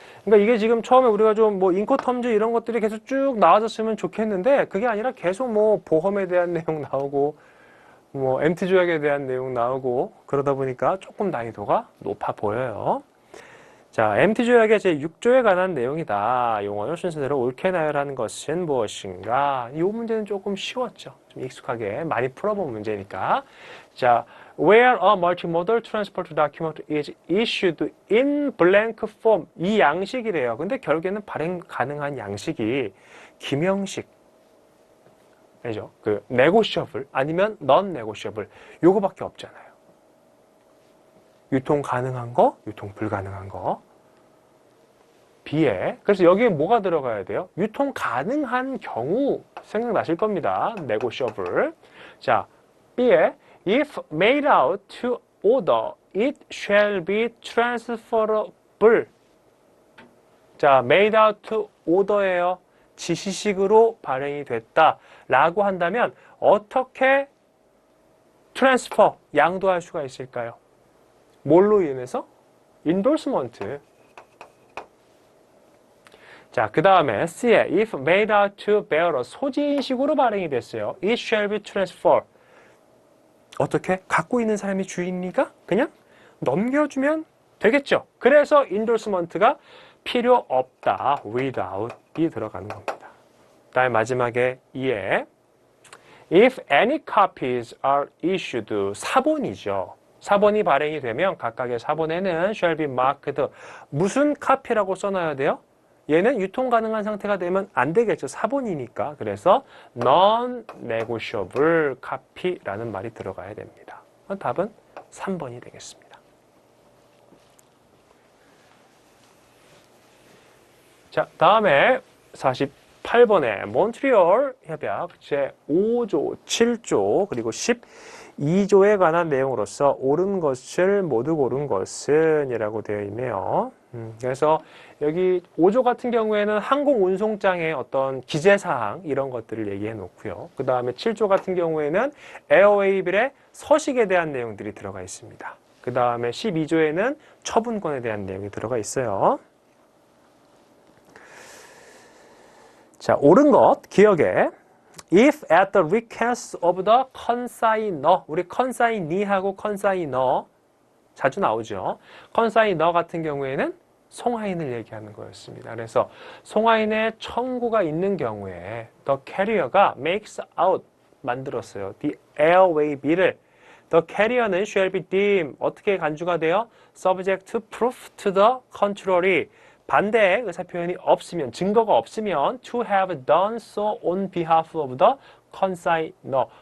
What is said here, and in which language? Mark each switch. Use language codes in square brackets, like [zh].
[ko] 그러니까 이게 지금 처음에 우리가 좀 뭐 인코텀즈 이런 것들이 계속 쭉 나와줬으면 좋겠는데 그게 아니라 계속 뭐 보험에 대한 내용 나오고 뭐 MT 조약에 대한 내용 나오고 그러다 보니까 조금 난이도가 높아 보여요. 자, MT 조약의 제6조에 관한 내용이다. 용어를 순서대로 옳게 나열하는 것은 무엇인가? 이 문제는 조금 쉬웠죠. 좀 익숙하게 많이 풀어본 문제니까. [en] 자, where a multimodal transport document is issued in blank form. [ko] 이 양식이래요. 근데 결국에는 발행 가능한 양식이 김형식 죠. 그 negotiable 아니면 non-negotiable 요거밖에 없잖아요. 유통 가능한 거, 유통 불가능한 거. B에 그래서 여기에 뭐가 들어가야 돼요? 유통 가능한 경우 생각나실 겁니다. [en] negotiable. [ko] 자, B에 [en] if made out to order, it shall be transferable. 자, made out to order예요. [ko] 지시식으로 발행이 됐다라고 한다면 어떻게 트랜스퍼, 양도할 수가 있을까요? 뭘로 인해서? 인도스먼트. 자, 그 다음에 C에 [en] if made out to bearer, [ko] 소지인식으로 발행이 됐어요. [en] It shall be transferred. [ko] 어떻게? 갖고 있는 사람이 주인이니까 그냥 넘겨주면 되겠죠. 그래서 인도스먼트가 필요 없다. without이 들어가는 겁니다. 그 다음에 마지막에 E에 [en] if any copies are issued, [ko] 사본이죠. 사본이 발행이 되면 각각의 사본에는 [en] shall be marked. [ko] 무슨 카피라고 써놔야 돼요? 얘는 유통 가능한 상태가 되면 안 되겠죠. 사본이니까. 그래서 non-negotiable copy라는 말이 들어가야 됩니다. 답은 3번이 되겠습니다. 자, 다음에 8번에 몬트리올 협약 제5조, 7조, 그리고 12조에 관한 내용으로서 옳은 것을 모두 고른 것은 이라고 되어 있네요. 그래서 여기 5조 같은 경우에는 항공 운송장의 어떤 기재사항 이런 것들을 얘기해 놓고요. 그 다음에 7조 같은 경우에는 에어웨이빌의 서식에 대한 내용들이 들어가 있습니다. 그 다음에 12조에는 처분권에 대한 내용이 들어가 있어요. 자, 옳은 것 기억에 [en] If at the request of the consignor, [ko] 우리 consignee하고 consignor 자주 나오죠. consignor 같은 경우에는 송화인을 얘기하는 거였습니다. 그래서 송화인의 청구가 있는 경우에 the carrier가 [en] makes out [ko] 만들었어요. [en] the airway bill을 the carrier는 shall be deemed [ko] 어떻게 간주가 돼요? [en] subject to proof to the contrary [ko] 반대의 의사표현이 없으면, 증거가 없으면 [en] to have done so on behalf of the consignor.